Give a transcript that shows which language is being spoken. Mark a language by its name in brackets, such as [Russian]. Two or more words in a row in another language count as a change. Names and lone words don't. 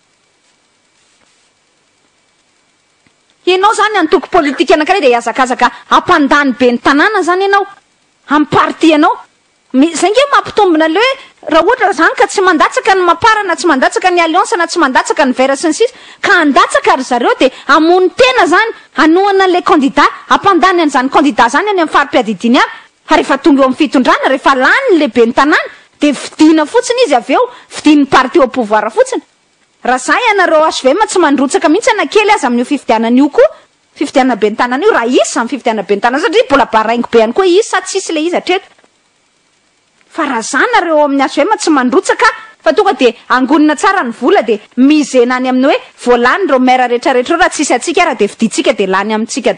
[Malagasy] ianao zany antoko politika anankiray de hiazakazaka ampandany be ny tanàna zany ianao amin'ny parti anao zay nge mampitombina le raha ohatra zany ka tsy mandatsaka ny mapara na tsy mandatsaka ny alliance na tsy mandatsaka ny vera sy ny sisa ka andatsaka ry zareo de amony tena zany anohana le candidat ampandany an'izany candidat zany any amin'ny farim-piadidiny aby rehefa tonga eo amin'ny fitondrana rehefa lany lehibe ny tanàna de vidina fotsiny izy avy eo vidin'ny [French] parti au pouvoir [Malagasy] fotsiny raha zay anareo HVM tsy mandrotsaka mihitsy anakely azy amin'io fifidianan'io koa fifidianana be ny tanàna io raha isy amin'ny fifidianana be ny tanàna satria mbola baraingo be ihany koa izy sa tsisy le izy hatreto fa raha zanareo amin'ny HVM tsy mandrotsaka fa tonga de angonina tsara ny vola de mizena any amin'ny hoe voalany reo maire rehetrarehetra raha tsisy atsika raha de viditsika de lany amintsika